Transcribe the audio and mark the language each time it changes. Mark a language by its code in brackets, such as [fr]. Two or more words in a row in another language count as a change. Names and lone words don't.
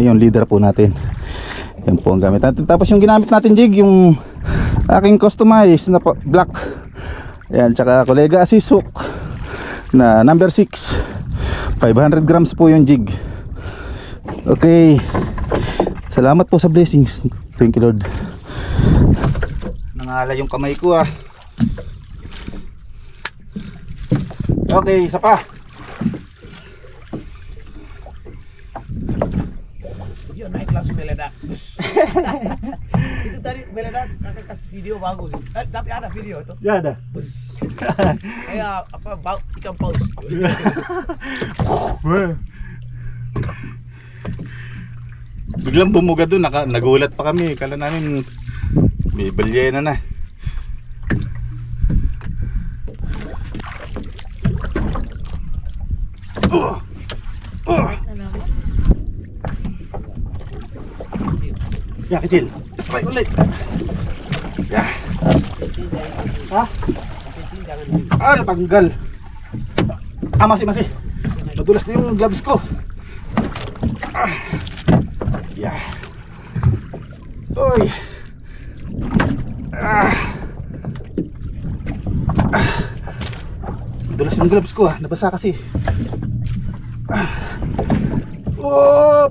[tl] Yung leader po natin. Yan po ang gamit natin. Tapos yung ginamit natin jig, yung aking customized na black. Yan, tsaka Colega Assist hook na number 6. 500 grams po yung jig. Okay. Salamat po sa blessings. [en] Thank you Lord. [tl] Nangala yung kamay ko ah. Okay, isa pa. Yun, [id] naik langsung meledak. Itu tadi meledak, kakak kasih video bagus. Tapi ada video itu. Ya ada. Kayak apa, ikan paus. [tl] Biglang bumuga doon, nagulat pa kami. Kala namin may balyena na. [id] Ya kecil. [tl] Ay, ulit. [id] Ya. Hah? [tl] Ah, natanggal. Ah, masih. Madulas na yung gloves ko. Ah. Ya. Uy. Ah. Ah. Madulas yung gloves ko ah. Nabasa kasi. Ah. Op.